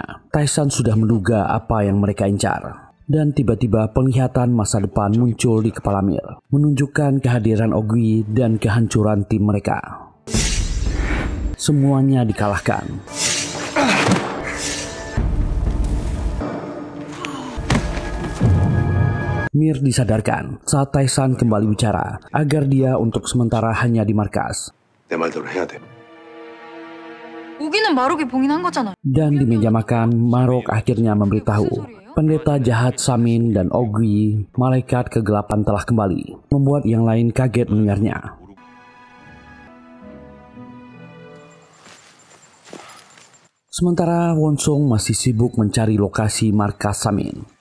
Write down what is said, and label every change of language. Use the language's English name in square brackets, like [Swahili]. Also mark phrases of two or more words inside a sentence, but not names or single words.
[Indonesian] Tae-san sudah menduga apa yang mereka incar. Dan tiba-tiba penglihatan masa depan muncul di kepala Mir, menunjukkan kehadiran Ogui dan kehancuran tim mereka. Semuanya dikalahkan. Mir disadarkan saat Tae-san kembali bicara agar dia untuk sementara hanya di markas. [Korean] 내 말대로 해야 돼. 우기는 마록이 봉인한 거잖아. [Indonesian] Dan di meja makan, Marok akhirnya memberitahu pendeta jahat Samin dan Ogui, malaikat kegelapan telah kembali, membuat yang lain kaget mendengarnya. Sementara Wonsong masih sibuk mencari lokasi markas Samin.